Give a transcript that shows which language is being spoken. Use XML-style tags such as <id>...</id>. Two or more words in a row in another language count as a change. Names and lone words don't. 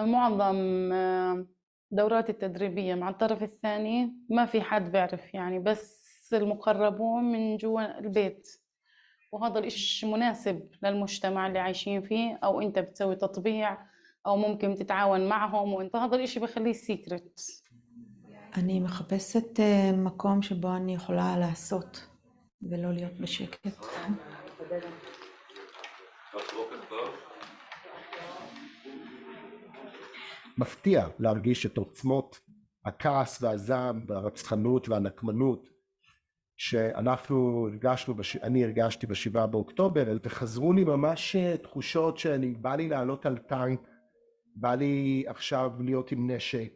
<ar>معظم دورات التدريبية مع الطرف الثاني ما في حد بيعرف، يعني بس المقربون من جوا البيت، وهذا الإشي مناسب للمجتمع اللي عايشين فيه، أو أنت بتسوي تطبيع أو ممكن تتعاون معهم، وأنت هذا الإشي بخليه سيكرت.</ar> <he>אני מחפשת מקום שבו אני יכולה לעשות ולא להיות בשקט. מפתיע להרגיש את עוצמות הכעס והזעם והרצחנות והנקמנות שאנחנו הרגשנו, אני הרגשתי ב7 באוקטובר, וחזרו לי ממש תחושות שאני בא לי לעלות על טנק, בא לי עכשיו להיות עם נשק.</he>